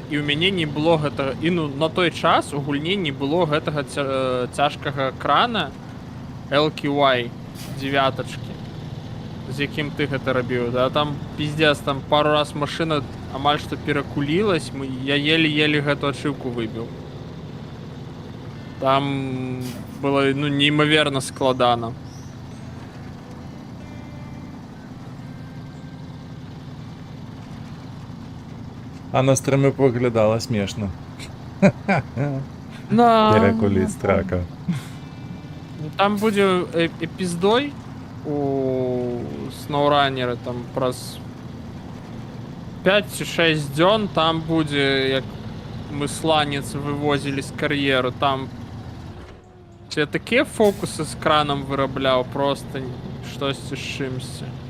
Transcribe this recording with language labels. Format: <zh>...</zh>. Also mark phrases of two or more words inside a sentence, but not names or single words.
<be>І ў мяне не было гэтага, і ну на той час у гульні не было гэтага цяжкага крана LQI 9, з якім ты гэта рабіў, да,</be> <ru>там пиздец,</ru> <be>там пару раз машина амаль што перакулілась, я еле-еле гэту ачыўку выбіў. Там было, ну, неймаверна складана.</be> <uk>А на стрімі виглядало смішно. Перекуліць трака.</uk> <be>Там будзе эпіздой у SnowRunner, там праз 5 ці 6 дзён, там будзе, як мы сланец вывозілі з кар'еру, там я такія фокусы з краном вырабляў, просто штосьці з чымсьці.</be>